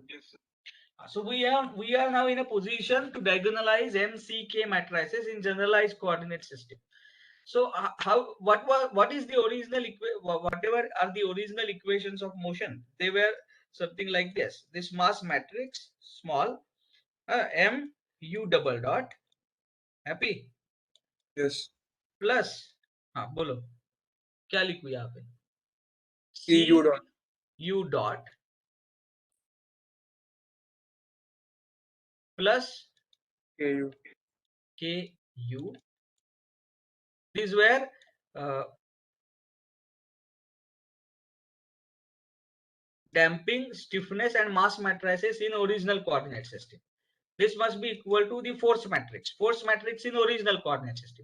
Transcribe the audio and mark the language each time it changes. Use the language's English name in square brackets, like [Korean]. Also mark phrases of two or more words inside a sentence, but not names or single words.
[English] So we are now in a position to diagonalize MCK matrices in generalized coordinate system. So what is the original whatever are the original equations of motion? They were something like this. This mass matrix small M U double dot, happy, Yes. [Hindi] प्लस, हाँ बोलो क्या लिखूं यहाँ पे? [English] E U dot. U dot प्लस K U. K U. These were damping, stiffness and mass matrices in original coordinate system. This must be equal to the force matrix. Force matrix in original coordinate system.